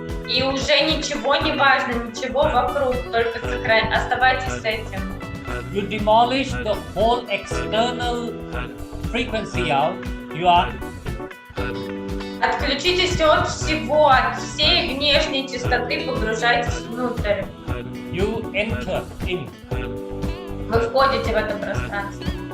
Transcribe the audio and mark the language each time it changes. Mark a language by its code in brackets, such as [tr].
[ru] И уже ничего не важно, ничего вокруг, только оставайтесь с этим. [en] you demolish the whole external frequency out. You are [ru] Отключитесь от всего, от всей внешней чистоты, погружайтесь внутрь. [en] you enter in. [ru] Вы входите в это пространство.